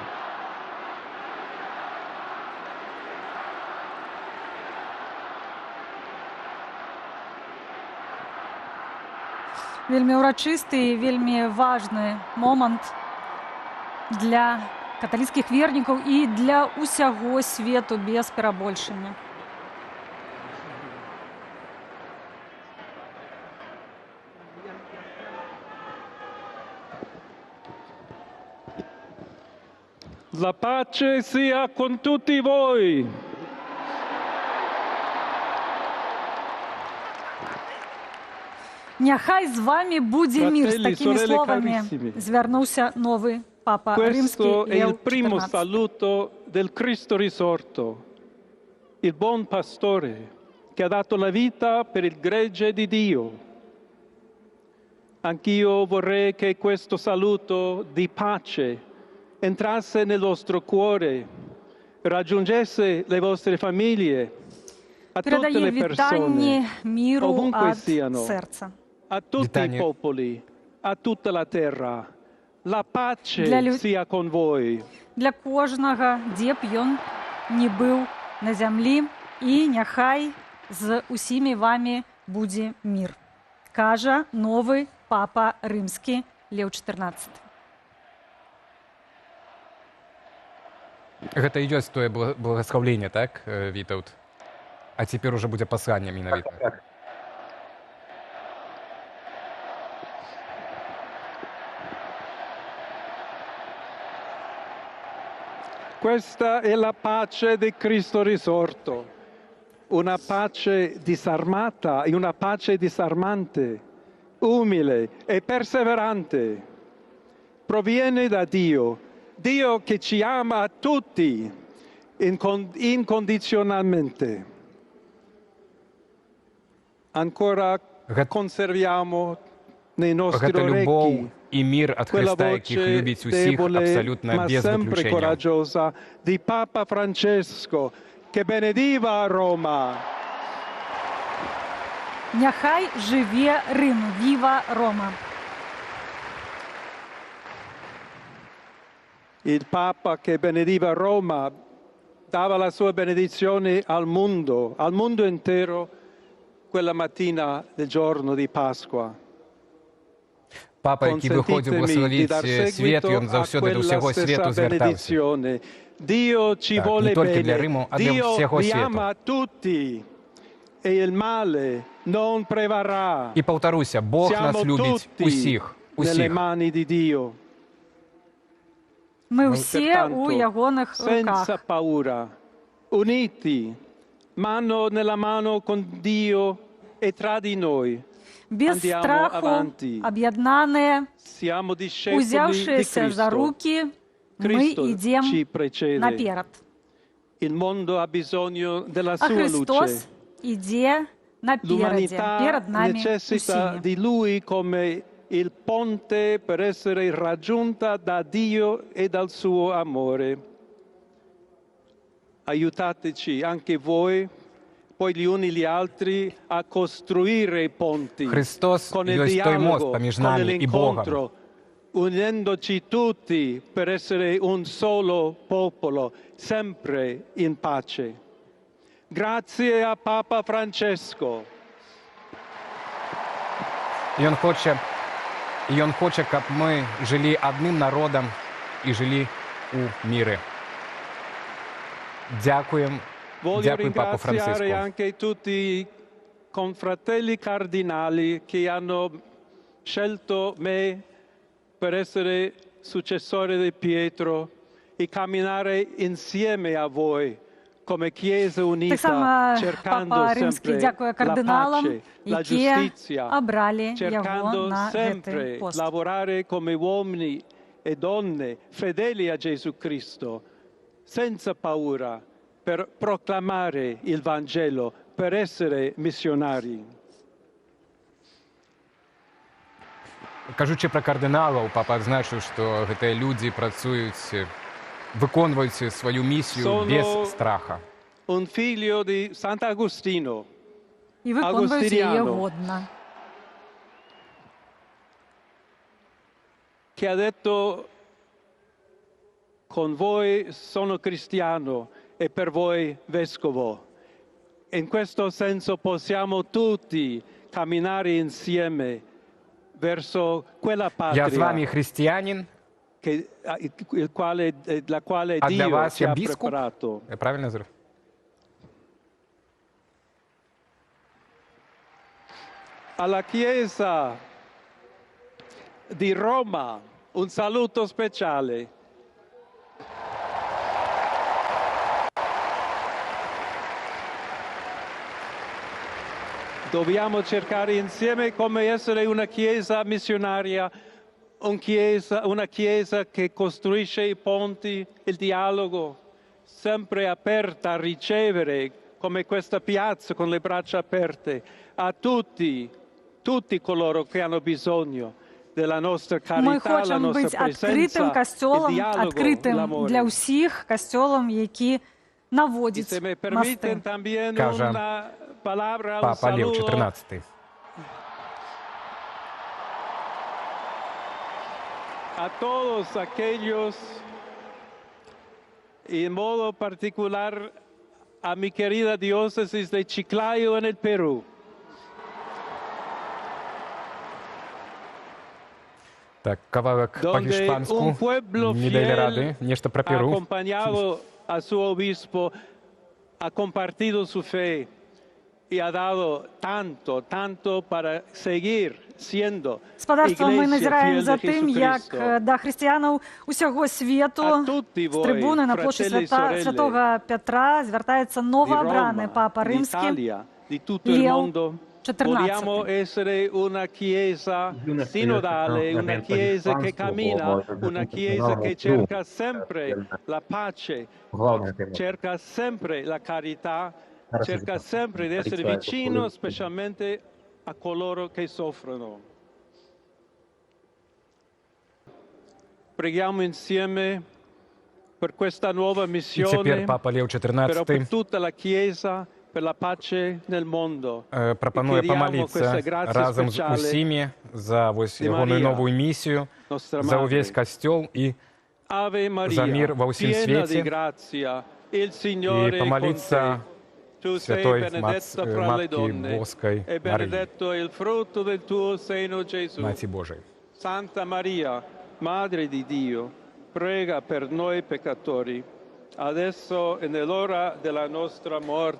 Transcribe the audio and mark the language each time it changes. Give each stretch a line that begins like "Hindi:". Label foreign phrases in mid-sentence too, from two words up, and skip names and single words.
Belarusian: Вельмі ўрачысты і вельмі важны момант для каталіцкіх вернікаў і для ўсяго свету без перабольшання.
Italian: La pace sia con tutti voi.
Belarusian: Няхай з вами будзе мір. З такімі словамі звярнуўся новы папа рымскі Леў XIV.
Italian: Questo è il primo saluto del Cristo risorto, il buon pastore che ha dato la vita per il gregge di Dio. Anch'io vorrei che questo saluto di pace entrasse nel vostro cuore, raggiungesse le vostre famiglie, a tutte le persone, ovunque siano, a tutti i popoli, a tutta la terra. La pace sia con voi.
Belarusian: Для кожнага, дзе б ён не быў на зямлі, і няхай з усімі вамі будзе мір. Кажа новы папа рымскі Леў XIV. Гэта і ёсць тое благословленне, так, Вітаўт? А цяпер ужо будзе пасланне менавіта.
Italian: Questa è la pace di Cristo risorto, una pace disarmata e una pace disarmante, umile e perseverante. Proviene da Dio, Dio che ci ama a tutti incondizionalmente. Ancora conserviamo nei nostri orecchi
Ukrainian: і мір ад Христа, яких любить усіх абсолютно без виключення.
Italian: Coraggiosa di Papa Francesco, che benediva Roma.
Belarusian: Няхай живе Рим,
Italian: viva Roma. il Papa che benediva Roma dava la sua benedizione al mondo intero, quella mattina del giorno di Pasqua.
Ukrainian: Папа, який виходив благословити світ, він завсюди до всього світу звертався.
Italian: Dio ci
Ukrainian: Так,
Italian: vuole
Ukrainian: не тільки для
Italian: bene,
Ukrainian: Риму, а для
Italian: Dio
Ukrainian: всього
Italian: vi
Ukrainian: світу.
Italian: ama tutti e il male non prevarrà.
Ukrainian: І повторюся, Бог нас
Italian: Siamo
Ukrainian: любить
Italian: tutti
Ukrainian: усіх,
Italian: nelle
Ukrainian: усіх.
Italian: mani di Dio.
Ukrainian: Ми всі у ягоних
Italian: Senza
Ukrainian: руках.
Italian: paura, uniti, mano nella mano con Dio e tra di noi.
Ukrainian: Без
Italian: Andiamo
Ukrainian: страху,
Italian: avanti.
Ukrainian: об'єднані,
Italian: Siamo discepoli di
Ukrainian: узявшися за
Italian: Cristo.
Ukrainian: руки, ми
Italian: Cristo
Ukrainian: йдемо
Italian: ci precede.
Ukrainian: наперед.
Italian: Il mondo ha bisogno della
Ukrainian: А
Italian: sua
Ukrainian: Христос
Italian: luce.
Ukrainian: йде напереді,
Italian: L'umanità
Ukrainian: перед нами
Italian: necessita
Ukrainian: усіми.
Italian: di Lui come il ponte per essere raggiunta da Dio e dal suo amore. Aiutateci anche voi, poi gli uni gli altri, a costruire i ponti
Ukrainian: Христос
Italian: con il
Ukrainian: єсть той мост
Italian: dialogo,
Ukrainian: поміж
Italian: con
Ukrainian: нами і Богом.
Italian: l'incontro, unendoci tutti per essere un solo popolo, sempre in pace. Grazie a Papa Francesco.
Ukrainian: І він хоче, щоб ми жили одним народом і жили у мірі. Дякуємо.
Italian: Voglio
Ukrainian: Дякуємо, Папа
Italian: ringraziare
Ukrainian: Франциско.
Italian: anche tutti i confratelli cardinali che hanno scelto me per essere successore di Pietro e camminare insieme a voi come Chiesa
Ukrainian: Так
Italian: unita,
Ukrainian: само
Italian: cercando
Ukrainian: Папа Римський
Italian: sempre
Ukrainian: дякує
Italian: la
Ukrainian: кардиналам,
Italian: pace, la
Ukrainian: які
Italian: giustizia,
Ukrainian: обрали його
Italian: cercando
Ukrainian: на цей
Italian: sempre
Ukrainian: пост.
Italian: lavorare come uomini e donne fedeli a Gesù Cristo, senza paura, per proclamare il Vangelo, per essere missionari.
Belarusian: Кажучи про кардиналаў, папа адзначыў, што гэтыя людзі працуюць, выконваюць сваю місію
Italian: Sono
Belarusian: без страха.
Italian: Un figlio di Sant'Agostino,
Ukrainian: І виконують її
Italian: Agostiniano,
Ukrainian: годно.
Italian: che ha detto: con voi sono cristiano e per voi vescovo. In questo senso possiamo tutti camminare insieme verso quella
Ukrainian: Я з вами
Italian: patria
Ukrainian: християнин,
Italian: la quale
Ukrainian: а для
Italian: Dio
Ukrainian: вас
Italian: ci
Ukrainian: я
Italian: ha
Ukrainian: біскуп.
Italian: preparato.
Ukrainian: Я правильно зрозумів?
Italian: Alla Chiesa di Roma un saluto speciale. Dobbiamo cercare insieme come essere una Chiesa missionaria, una Chiesa che costruisce i ponti, il dialogo, sempre aperta a ricevere, come questa piazza con le braccia aperte, a tutti coloro che hanno bisogno della nostra
Ukrainian: Ми
Italian: carità, la
Ukrainian: хочемо
Italian: nostra
Ukrainian: бути відкритим
Italian: presenza, il
Ukrainian: костьолом,
Italian: dialogo,
Ukrainian: відкритим
Italian: l'amore.
Ukrainian: для всіх костьолом, які
Italian: E
Ukrainian: наводять
Spanish: se mi permiten
Ukrainian: мости.
Spanish: también
Ukrainian: Каже
Spanish: una palabra, un
Ukrainian: Папа Лев
Italian: saluto
Ukrainian: XIV.
Spanish: a todos aquellos, y en modo particular a mi querida diócesis de Chiclayo en el Perú.
Belarusian: Так, кавалак
Spanish: Donde
Belarusian: по-іспанску.
Spanish: un pueblo
Belarusian: Не дали
Spanish: fiel
Belarusian: ради. Нешта про
Spanish: ha
Belarusian: Перу.
Spanish: acompañado a su obispo, ha compartido su fe y ha dado tanto para seguir siendo
Ukrainian: Господарство, ми
Spanish: iglesia
Ukrainian: назираємо
Spanish: fiel
Ukrainian: за
Spanish: de
Ukrainian: тим, як
Spanish: Jesucristo.
Ukrainian: до християнів усього світу з трибуни на площі
Italian: fratelli e sorelle
Ukrainian: Святого Петра звертається
Italian: di
Ukrainian: новообраний
Italian: Roma,
Ukrainian: Папа Римський
Italian: d'Italia, di tutto il
Ukrainian: Leo
Italian: mondo. Vogliamo
Ukrainian: XIV.
Italian: essere una chiesa sinodale, una chiesa che cammina, una chiesa che cerca sempre la pace, cerca sempre la carità, cerca sempre di essere vicino specialmente a coloro che soffrono. Preghiamo insieme per questa nuova
Ukrainian: І
Italian: missione,
Ukrainian: тепер Папа Лев
Italian: però per
Ukrainian: XIV
Italian: tutta la Chiesa, per la pace nel mondo.
Ukrainian: пропонує
Italian: І chiediamo
Ukrainian: помолитися
Italian: questa grazia
Ukrainian: разом з
Italian: speciale
Ukrainian: усіми за ось
Italian: di
Ukrainian: його
Italian: Maria,
Ukrainian: нову місію,
Italian: nostra
Ukrainian: за
Italian: madre.
Ukrainian: увесь костьол і
Italian: Ave
Russian: за мир
Italian: Maria,
Russian: во всем
Italian: piena di
Russian: свете
Italian: grazia, il
Russian: и
Italian: Signore è con te.
Russian: помолиться
Italian: Tu sei
Russian: Святой
Italian: benedetta fra le
Russian: Матки
Italian: donne,
Russian: Боской
Italian: e
Russian: Марии,
Italian: benedetto il frutto del tuo seno, Gesù.
Russian: Мати Божией.
Italian: Santa Maria, Madre di Dio, prega per noi peccatori, adesso e nell'ora della nostra morte.